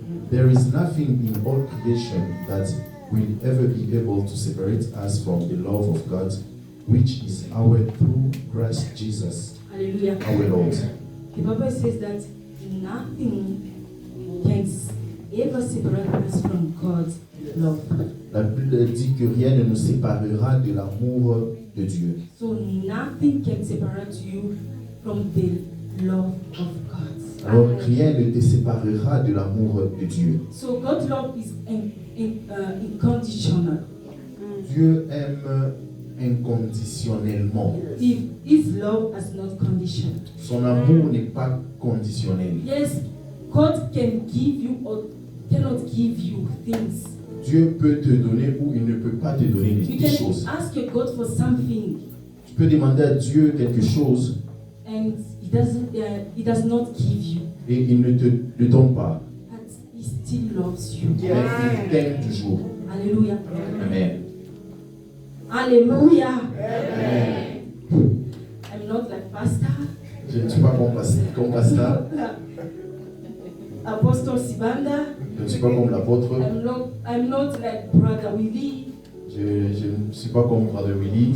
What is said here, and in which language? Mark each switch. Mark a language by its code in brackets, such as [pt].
[en] There is nothing in all creation that will ever be able to separate us from the love of God, which is our through Christ Jesus, Hallelujah. our Lord. The Bible says that nothing can ever separate us from God's love. [fr] La Bible dit que rien ne nous séparera de l'amour de Dieu. [en] So nothing can separate you from the love of God. [fr] Alors rien ne te séparera de l'amour de Dieu. [en] So God's love is unconditional. [fr] Dieu aime inconditionnellement. [en] His love has not condition. [fr] Son amour n'est pas conditionnel. [en] Yes, God can give you or cannot give you things. [fr] Dieu peut te donner ou il ne peut pas te donner [en] You [fr] des [en] can [fr] choses. [en] ask your God for something [fr] Tu peux demander à Dieu quelque chose [en] and He does not give you, [fr] et il ne te le donne pas. [en] but He still loves you. [fr] Mais il t'aime toujours. Hallelujah. Amen. Hallelujah. Amen. [en] I'm not like pastor, [fr] Je ne suis pas comme pasteur, [en] Apostle Sibanda. [fr] je ne suis pas comme l'apôtre, [en] I'm not like Brother Willie. [fr] je ne suis pas comme Brother Willy